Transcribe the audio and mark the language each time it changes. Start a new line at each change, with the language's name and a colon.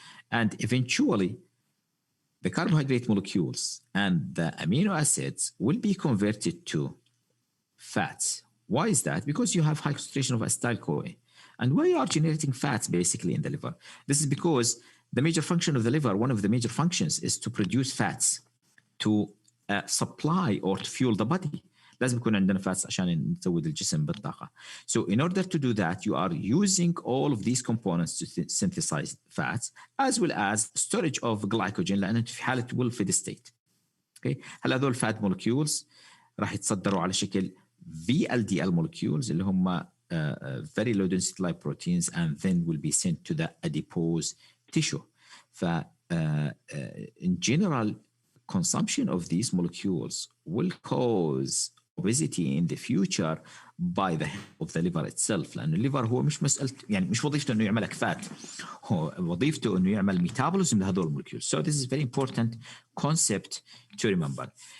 English: And eventually, the carbohydrate molecules and the amino acids will be converted to fats. Why is that? Because you have high concentration of acetyl-CoA. And why you are generating fats basically in the liver? This is because the major function of the liver, one of the major functions, is to produce fats to supply or to fuel the body.
Arabic: لازم يكون عندنا fats عشان نزود الجسم بالطاقة.
English: So in order to do that, you are using all of these components to synthesize fats as well as storage of glycogen لأن أنت في حالة wolfid state. Okay. هلا هذول fat molecules راح يتصدروا على شكل VLDL molecules اللي هم very low density lipoproteins and then will be sent to the adipose tissue. In general, consumption of these molecules will cause obesity in the future by the help of the liver itself.
Arabic: لأن الليفر هو مش مسألة يعني مش وظيفته إنه يعمل فات، هو وظيفته إنه يعمل metabolism لهذول المولكيولز.
English: So this is very important concept to remember.